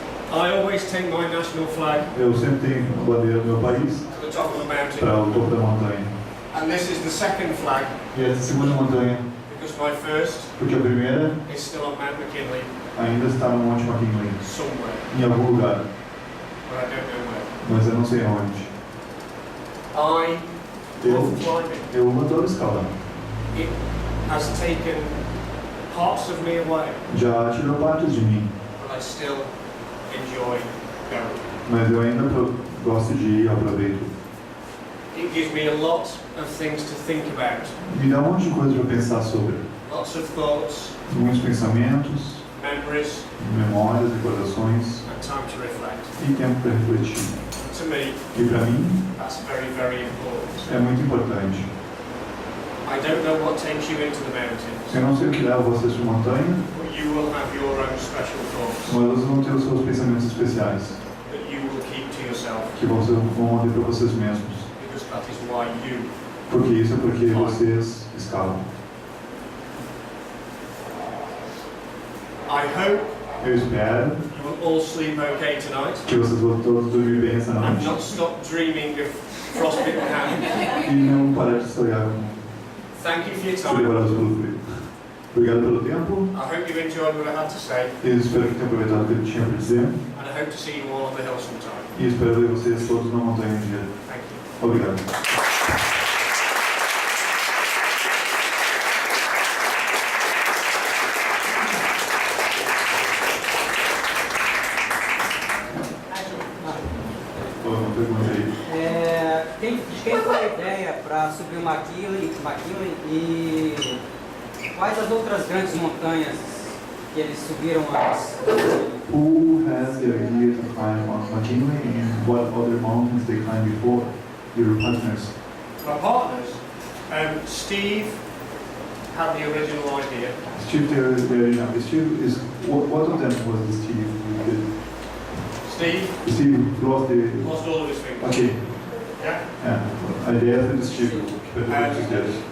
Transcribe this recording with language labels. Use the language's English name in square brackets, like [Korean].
[English] I always take my national flag [Portuguese] Eu sempre tenho a bandeira do meu país [English] to the top of the mountain, [Portuguese] para o topo da montanha. [English] and this is the second flag [Portuguese] E essa segunda montanha, [English] because my first [Portuguese] porque a primeira [English] is still on Mount McKinley [Portuguese] ainda está no Monte McKinley, [English] somewhere, [Portuguese] em algum lugar, [English] but I don't know where. [Portuguese] mas eu não sei onde. [English] I [Portuguese] Eu, [English] love climbing. [Portuguese] eu adoro escalar. [English] It has taken parts of me away, [Portuguese] Já tirou partes de mim, [English] but I still enjoy going. [Portuguese] mas eu ainda gosto de ir, aproveito. [English] It gives me a lot of things to think about, [Portuguese] Me dá um monte de coisa para pensar sobre. [English] lots of thoughts, [Portuguese] Muitos pensamentos, [English] memories, [Portuguese] memórias, recordações [English] and time to reflect. [Portuguese] e tempo para refletir. [English] To me, [Portuguese] E para mim [English] that's very, very important. [Portuguese] é muito importante. [English] I don't know what takes you into the mountains, [Portuguese] Eu não sei o que leva você a essa montanha, [English] but you will have your own special thoughts [Portuguese] mas vocês vão ter os seus pensamentos especiais [English] that you [Portuguese] que vocês vão manter para vocês mesmos. [English] Because that is why you. [Portuguese] Porque isso é porque vocês escalam. [English] I hope [Portuguese] Eu espero [English] you will all sleep okay tonight [Portuguese] que vocês vão todos dormir bem essa [English] and [Portuguese] noite. [English] not stop dreaming of frostbitten hands. [Portuguese] E não parar de sonhar [English] Thank you for your [Portuguese] com [English] time. [Portuguese] levados pelo frio. Obrigado pelo tempo. [English] I hope you enjoyed what I had to say, [Portuguese] Eu espero que tenham aproveitado o que eu tinha para dizer. [English] and I hope to see you all on the hill sometime. [Portuguese] E espero ver vocês todos na montanha um dia. [English] Thank you. [Portuguese] Obrigado. Uma pergunta aí. De quem foi a ideia para subir o McKinley e quais as outras grandes montanhas que eles subiram antes? [English] Who has the idea to climb Mount McKinley and what other mountains they climbed before? Your partners. My partners, Steve had the original idea. Steve, Steve is what of them was the Steve who did? Steve Lost the. lost all of his fingers. Okay. Yeah. [Portuguese] A ideia foi do Steve, que perdeu os dedos.